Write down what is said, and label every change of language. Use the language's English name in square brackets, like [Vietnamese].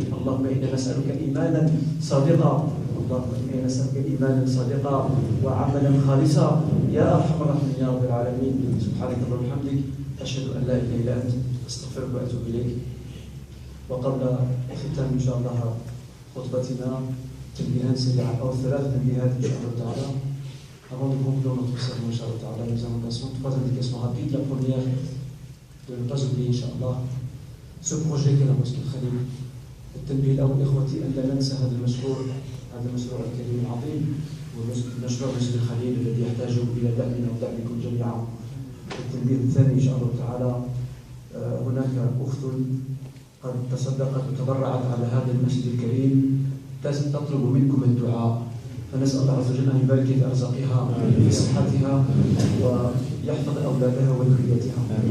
[Arabic] اللهم إنا نسألك إيمانا صادقا، اللهم إنا نسألك إيمانا صادقا وعملا خالصا يا أرحم الراحمين يا رب العالمين. سبحانك اللهم وبحمدك أشهد أن لا إله إلا أنت أستغفرك وأتوب إليك. وقبل ختام إن شاء الله خطبتنا تنبيهات سريعة أو 3 تنبيهات إن شاء الله تعالى. [French] Avant de conclure notre sermon, Inch'Allah Ta'ala, nous avons 3 indications rapides. La première, de ne pas oublier, Inch'Allah, ce projet qu'est la mosquée Khalil. [Arabic] التنبيه الأول إخوتي أن لا ننسى هذا المشروع الكريم العظيم ومشروع مسجد الخليل الذي يحتاج إلى دعمنا ودعمكم جميعا. التنبيه الثاني إن شاء الله تعالى هناك أخت قد تصدقت وتبرعت على هذا المسجد الكريم تطلب منكم الدعاء، فنسأل الله عز وجل أن يبارك في أرزاقها في صحتها ويحفظ أولادها وذريتها.